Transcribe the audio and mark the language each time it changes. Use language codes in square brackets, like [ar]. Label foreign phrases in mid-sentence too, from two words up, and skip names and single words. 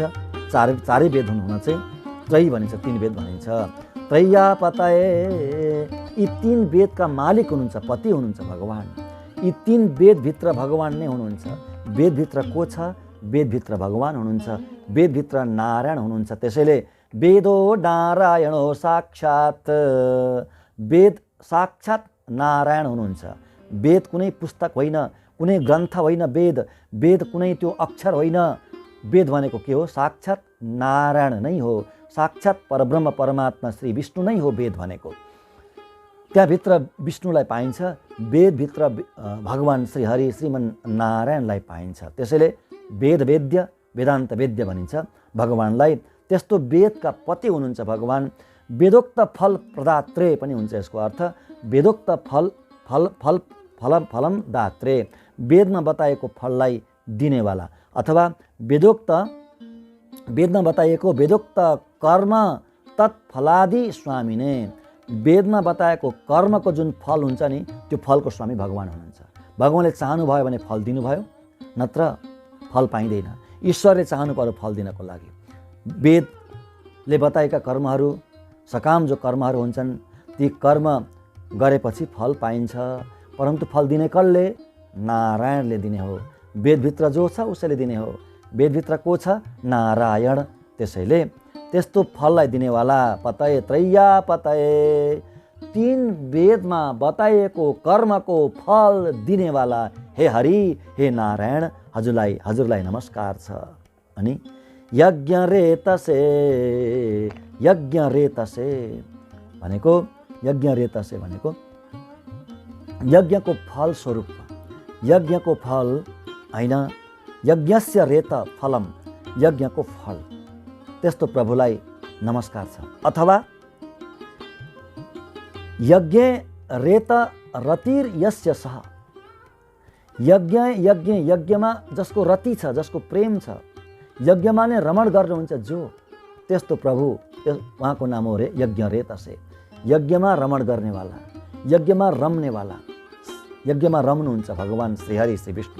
[ne] चारै वेद हुन चाहिँ त्रयी भनिन्छ, 3 वेद भनिन्छ। त्रय्यापतये, यी 3 वेदका मालिक हुनुहुन्छ, पति हुनुहुन्छ भगवान। यी 3 वेदभित्र भगवान नै हुनुहुन्छ। वेदभित्र को छ? वेदभित्र भगवान हुनुहुन्छ, वेदभित्र नारायण हुनुहुन्छ। त्यसैले [sa] वेदो नारायणो साक्षात्, [ne] वेद साक्षात् नारायण हुनुहुन्छ। वेद कुनै पुस्तक होइन, कुनै ग्रन्थ होइन। वेद कुनै त्यो अक्षर होइन। वेद भनेको के हो? साक्षात् नारायण नै हो, साक्षात् परब्रह्म परमात्मा श्री विष्णु नै हो वेद भनेको। त्यहाँभित्र विष्णुलाई पाइन्छ, वेदभित्र भगवान श्रीहरि श्रीमन नारायणलाई पाइन्छ। त्यसैले वेद वेद्य, वेदान्त वेद्य भनिन्छ भगवानलाई। त्यस्तो वेदका पति हुनुहुन्छ भगवान। [sa] वेदोक्त फल प्रदात्रे [ne] पनि हुन्छ यसको अर्थ। [sa] वेदोक्त फलम दात्रे, [ne] वेदमा बताएको फललाई दिनेवाला, अथवा वेदमा बताइएको [sa] वेदोक्त कर्म तत्फलादि स्वामिने, [ne] वेदमा बताएको कर्मको जुन फल हुन्छ नि त्यो फलको स्वामी भगवान हुनुहुन्छ। भगवानले चाहनुभयो भने फल दिनुभयो, नत्र फल पाइँदैन। ईश्वरले चाहनु पर्यो फल दिनको लागि। वेदले बताएका कर्महरू, सकाम जो कर्महरू हुन्छन्, ती कर्म गरेपछि फल पाइन्छ, परन्तु फल दिने कसले? नारायणले दिने हो। वेदभित्र जो छ उसैले दिने हो। वेदभित्र को छ? नारायण। त्यसैले त्यस्तो फललाई दिनेवाला पतये, त्रय्यापतये, 3 वेदमा बताइएको कर्मको फल दिनेवाला हे हरि, हे नारायण, हजुरलाई नमस्कार छ। अनि [sa] यज्ञ रेतसे [ne] भनेको यज्ञको फल स्वरूप, यज्ञको फल होइन, [sa] यज्ञस्य रेत फलम, [ne] यज्ञको फल, त्यस्तो प्रभुलाई नमस्कार छ। [sa] अथवा यज्ञ रेत रतिर यस्य सह, [ne] यज्ञमा जसको रति छ, जसको प्रेम छ, यज्ञमा नै रमण गर्नुहुन्छ जो, त्यस्तो प्रभु, उहाँको नाम हो रे [sa] यज्ञ रेतसे। [ne] यज्ञमा रमण गर्नेवाला, यज्ञमा रम्नेवाला, यज्ञमा रम्नुहुन्छ भगवान श्रीहरि श्री विष्णु।